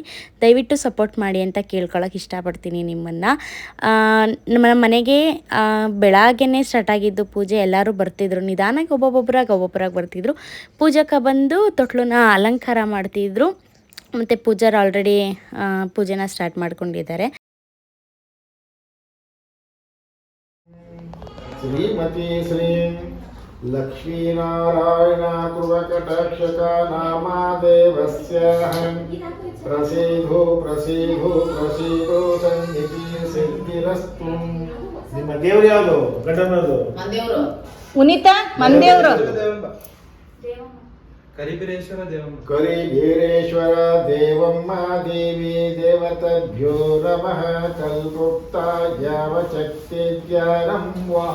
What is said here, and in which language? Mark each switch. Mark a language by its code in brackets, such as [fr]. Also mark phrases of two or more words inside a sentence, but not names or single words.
[kn] ದಯವಿಟ್ಟು ಸಪೋರ್ಟ್ ಮಾಡಿ ಅಂತ ಕೇಳ್ಕೊಳ್ಳೋಕೆ ಇಷ್ಟಪಡ್ತೀನಿ ನಿಮ್ಮನ್ನು. ನಮ್ಮ ಮನೆಗೆ ಬೆಳಗ್ಗೆನೇ ಸ್ಟಾರ್ಟ್ ಆಗಿದ್ದು ಪೂಜೆ. ಎಲ್ಲರೂ ಬರ್ತಿದ್ರು, ನಿಧಾನಕ್ಕೆ ಒಬ್ಬೊಬ್ಬರಾಗಿ ಬರ್ತಿದ್ರು. ಪೂಜಕ್ಕೆ ಬಂದು ತೊಟ್ಲನ್ನ ಅಲಂಕಾರ ಮಾಡ್ತಿದ್ರು. ಮತ್ತು ಪೂಜಾರು ಆಲ್ರೆಡಿ ಪೂಜೆನ ಸ್ಟಾರ್ಟ್ ಮಾಡ್ಕೊಂಡಿದ್ದಾರೆ. [sa] श्रीमती श्री लक्ष्मीनारायण कुर्वकटाक्षक नामा देवस्याहं प्रसीदो प्रसीदो प्रसीदो सन्निधि सिद्धिरस्तु. [kn] ನಿಮ್ಮ ದೇವರು ಯಾವುದು? ಗಂಡನದು ಮಂದೇವರು, ಉನಿತಾ ಮಂದೇವರು, [sa] ಕರಿಬೀರೇಶ್ವರ ದೇವಮ್ಮ ದೇವಿ ದೇವತಭ್ಯೋ ನಮಃ. ಕಲ್ಪುಕ್ತ ಯಾವಚಕ್ತಿ ಧ್ಯಾನಂ ವಹ.